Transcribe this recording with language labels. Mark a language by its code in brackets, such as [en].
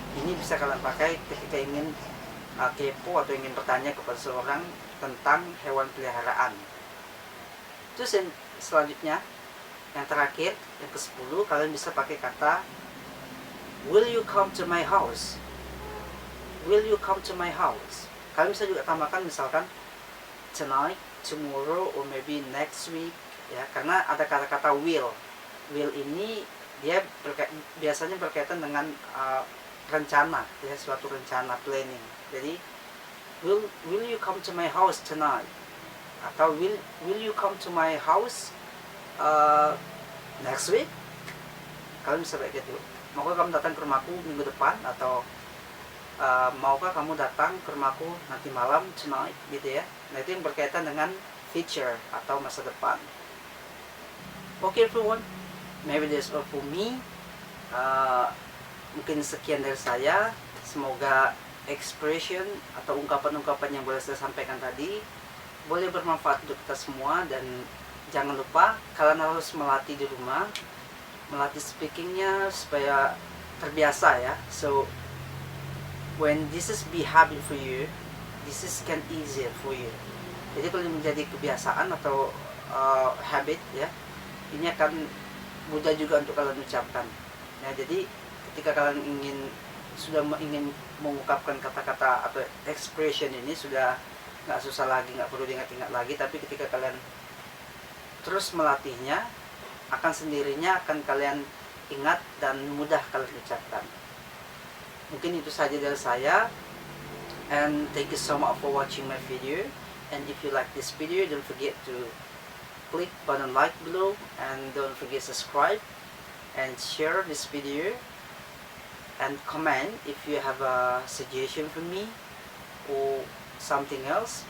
[id] Ini bisa kalian pakai ketika ingin kepo atau ingin bertanya kepada seorang tentang hewan peliharaan. Terus yang selanjutnya, yang terakhir, yang ke-10, kalian bisa pakai kata [en] will you come to my house? Will you come to my house? [id] Kalian bisa juga tambahkan misalkan [en] tonight, tomorrow, or maybe next week [id] ya, karena ada kata-kata will. Will ini dia biasanya berkaitan dengan rencana ya, suatu rencana, planning. [en] Jadi will you come to my house tonight? Atau will you come to my house next week? [id] Kalian bisa kayak gitu. Maukah kamu datang ke rumahku minggu depan? Atau maukah kamu datang ke rumahku nanti malam, tonight gitu ya. Nah, itu yang berkaitan dengan future atau masa depan. [en] Okay everyone, maybe that's all for me. [id] Mungkin sekian dari saya. Semoga expression atau ungkapan-ungkapan yang boleh saya sampaikan tadi boleh bermanfaat untuk kita semua. Dan jangan lupa kalian harus melatih di rumah, melatih speakingnya supaya terbiasa ya. [en] So when this is be habit for you, this is can easier for you. [id] Jadi kalau menjadi kebiasaan atau habit ya, ini akan mudah juga untuk kalian ucapkan. Nah, jadi ketika kalian ingin mengungkapkan kata-kata atau expression ini sudah nggak susah lagi, nggak perlu diingat-ingat lagi. Tapi ketika kalian terus melatihnya, akan sendirinya akan kalian ingat dan mudah kalian ucapkan. Mungkin itu saja dari saya. [en] And thank you so much for watching my video. And if you like this video, don't forget to click button like below, and don't forget subscribe and share this video, and comment if you have a suggestion for me or something else.